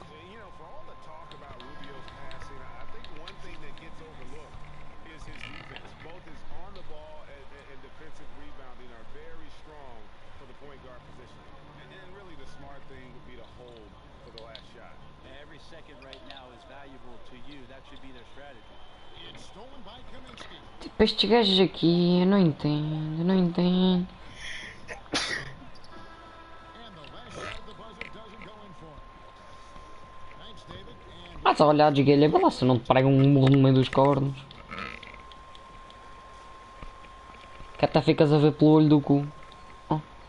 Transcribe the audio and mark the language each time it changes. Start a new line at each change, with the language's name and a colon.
English: You know, for all the talk about Rubio's passing, I think one thing that gets overlooked is his defense. Both his on the ball and defensive rebounding are very strong for the point guard position. And really the smart thing would be to hold for the last shot. Every second right now is valuable to you. That should be their strategy. It's stolen by Kaminsky.
Portuguese: Tipo, estes gajos aqui, eu não entendo, eu não entendo.
English: And the last shot of the buzzer doesn't
Portuguese: Mas a olhar, desguelha, vê lá se não te prega um murro no meio dos cornos. Que até ficas a ver pelo olho do cu. Oh.